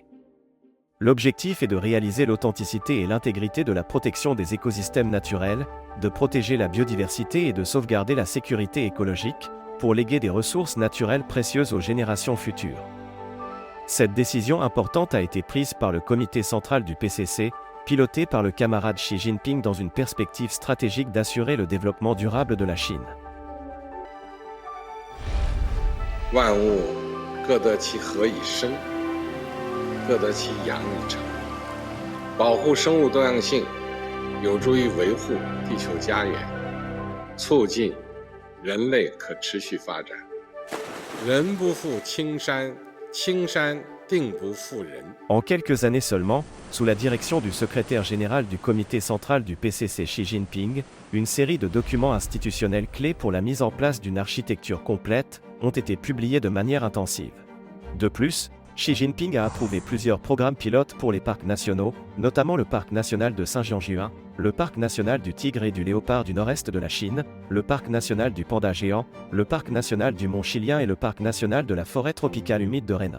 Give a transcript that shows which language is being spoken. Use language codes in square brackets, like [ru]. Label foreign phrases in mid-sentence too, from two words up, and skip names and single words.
[fr] L'objectif est de réaliser l'authenticité et l'intégrité de la protection des écosystèmes naturels, de protéger la biodiversité et de sauvegarder la sécurité écologique, pour léguer des ressources naturelles précieuses aux générations futures. Cette décision importante a été prise par le comité central du PCC, piloté par le camarade Xi Jinping dans une perspective stratégique d'assurer le développement durable de la Chine. [zh] 万物各得其和以生，各得其养以成。保护生物多样性，有助于维护地球家园，促进人类可持续发展。人不负青山，青山定不负人。 [fr] En quelques années seulement, sous la direction du secrétaire général du comité central du PCC Xi Jinping, une série de documents institutionnels clés pour la mise en place d'une architecture complète ont été publiés de manière intensive. De plus, Xi Jinping a approuvé plusieurs programmes pilotes pour les parcs nationaux, notamment le parc national de Zhejiang, le parc national du tigre et du léopard du nord-est de la Chine, le parc national du panda géant, le parc national du mont Chilien et le parc national de la forêt tropicale humide de Rhénan.